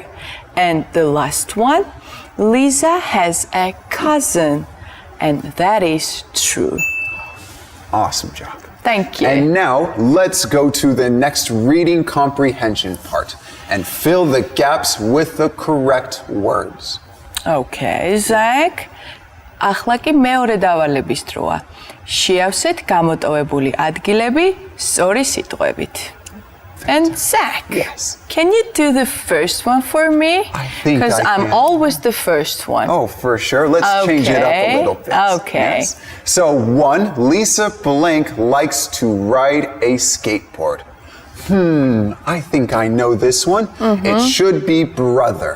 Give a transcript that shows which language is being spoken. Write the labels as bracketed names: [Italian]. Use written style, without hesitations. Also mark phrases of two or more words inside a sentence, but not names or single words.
[English] And the last one, Lisa has a cousin. And that is true. Awesome job. Thank you. And now let's go to the next reading comprehension part and fill the gaps with the correct words. Okay, Zach. [Georgian] ახლა კი მეორე დავალების დროა. შეავსეთ გამოტოვებული ადგილები სწორი სიტყვებით. [English] And Zach, yes. Can you do the first one for me? I think Because I'm can. always the first one. Oh, for sure. Let's change it up a little bit. Okay. Yes. So 1, Lisa blank likes to ride a skateboard. I think I know this one. It should be brother.